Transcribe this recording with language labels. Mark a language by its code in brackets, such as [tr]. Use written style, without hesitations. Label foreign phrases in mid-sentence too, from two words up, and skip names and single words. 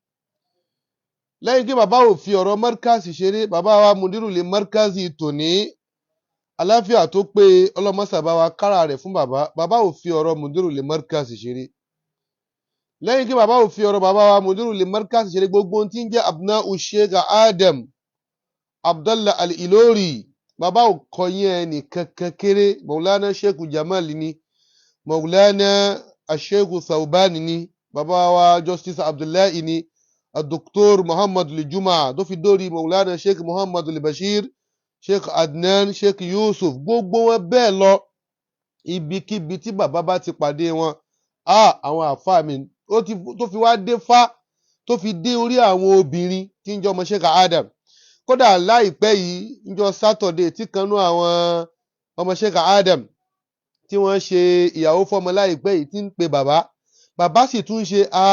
[yo] Lẹ́yìn kí bàbá ò fi ọ̀rọ̀ Markaz ṣeré, bàbá wa Mudirul Markaz tòní àlàáfíà tó pé Ọlọ́run má ṣà bá wa kára rẹ̀ fún bàbá. Bàbá ò fi ọ̀rọ̀ Mudirul Markaz ṣeré. Lẹ́yìn kí bàbá ò fi ọ̀rọ̀ bàbá wa Mudirul Markaz ṣeré, gbogbo ohun tí ń jẹ́ Abna'u Sheikh Adam Abdallah Al-Ilori, bàbá ò kọyìn ẹnì kankan kéré. Maulana Sheikh Jamal ni, Maulana Sheikh Thawban ni, bàbá wa Justice Abdullahi ni, Dr. Muhammad Al-Juma tó fi dórí Maulana Sheikh Muhammad Al-Bashir, Sheikh Adnan, Sheikh Yusuf, gbogbo wọn bẹ́ẹ̀ lọ. Ibikíbi tí bàbá bá ti pàdé wọn, àwọn àfáà mi tó fi wá dé fá, tó fi dé orí àwọn obìnrin tí ń jẹ́ ọmọ Sheikh Adam. Kódà láìpẹ́ yìí níjọ́ Saturday tí kanú àwọn ọmọ Sheikh Adam tí wọ́n ṣe ìyàwó fọ́mọ láìpẹ́ yìí tí ń pe bàbá sì tún ṣe